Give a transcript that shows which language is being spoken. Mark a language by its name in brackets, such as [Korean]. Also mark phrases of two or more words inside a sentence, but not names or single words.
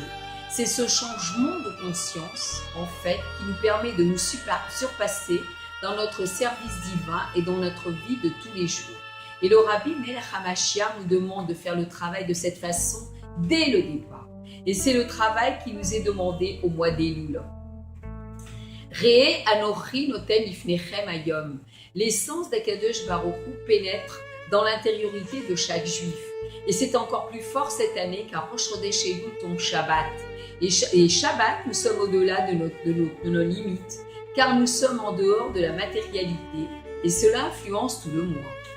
[French] C'est ce changement de conscience, en fait, qui nous permet de nous surpasser dans notre service divin et dans notre vie de tous les jours. Et le Rabbi Melech HaMashiach nous demande de faire le travail de cette façon dès le départ. Et c'est le travail qui nous est demandé au mois d'Elul. [Hebrew] ראה אנכי נותן לפניכם היום. [French] L'essence d'Akadosh Baruch Hu pénètre dans l'intériorité de chaque juif. Et c'est encore plus fort cette année car Rosh Chodesh Elul tombe Shabbat. Et Shabbat, nous sommes au-delà de nos limites, car nous sommes en dehors de la matérialité, et cela influence tout le mois.